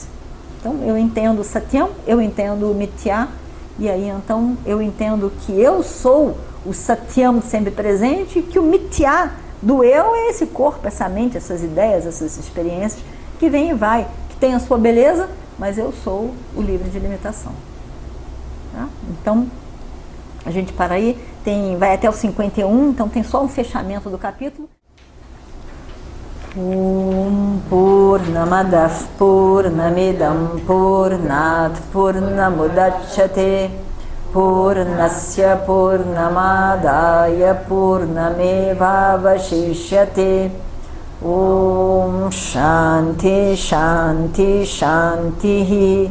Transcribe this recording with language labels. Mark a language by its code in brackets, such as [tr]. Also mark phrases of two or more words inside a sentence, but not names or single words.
[pt] Então eu entendo o satyam, eu entendo o mithya, e aí então eu entendo que eu sou o satyam sempre presente, e que o mithya do eu é esse corpo, essa mente, essas ideias, essas experiências, que vem e vai, que tem a sua beleza, mas eu sou o livre de limitação. Tá? Então, a gente para aí, vai até o 51, então tem só um fechamento do capítulo. [sa] ॐ पूर्णमदः पूर्णमिदं पूर्णात् पूर्णमुदच्यते पूर्णस्य पूर्णमादाय पूर्णमेवावशिष्यते. ॐ शान्तिः शान्तिः शान्तिः.